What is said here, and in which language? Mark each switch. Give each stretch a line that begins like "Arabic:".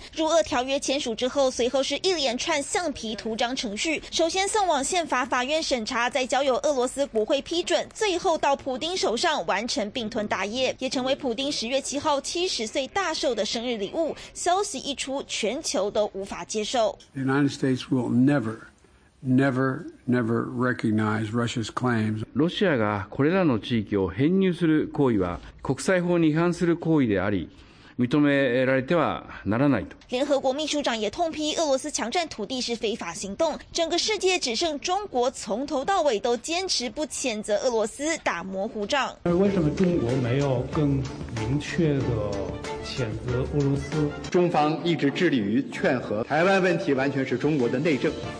Chinese: 入俄条约签署之后，随后是一连串橡皮图章程序，首先送往宪法法院审查，再交由俄罗斯国会批准，最后到普丁手上完成并吞大业，也成为普丁10月7号70岁大寿的生日礼物。消息一出，全球都无法接受。
English: The United States will never recognize Russia's claims.
Japanese: ロシアがこれらの地域を編入する行為は国際法に違反する行為であり、認められてはならないと。
Chinese: 聯合国秘書長也痛批俄羅斯強占土地是非法行動。整個世界只剩中國從頭到尾都堅持不譴責俄羅斯打模糊仗。為什麼中國沒有更明確的譴責俄羅斯？中方一直致力於勸和，台灣問題完全是中國的內政。